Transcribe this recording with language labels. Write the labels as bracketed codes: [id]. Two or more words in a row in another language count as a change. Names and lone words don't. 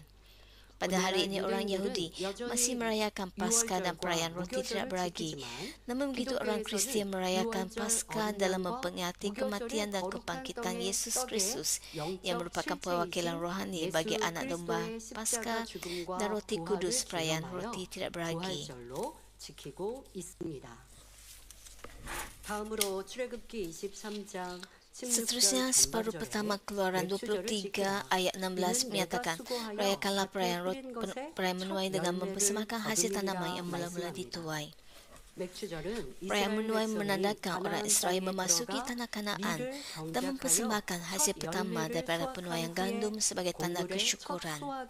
[ms] Pada hari ini orang Yahudi masih merayakan Paskah dan perayaan roti tidak beragi. Namun begitu orang Kristian merayakan Paskah dalam memperingati kematian dan kebangkitan Yesus Kristus yang merupakan perwakilan rohani bagi anak domba Paskah dan roti kudus perayaan roti tidak beragi. [ko] 다음으로 출애굽기 23장 [ms] Seterusnya, separuh pertama Keluaran 23 ayat 16 menyatakan, rayakanlah perayaan menuai dengan mempersembahkan hasil tanaman yang mula-mula dituai. Perayaan menuai menandakan orang Israel memasuki tanah Kanaan dan mempersembahkan hasil pertama daripada penuaian gandum sebagai tanda kesyukuran.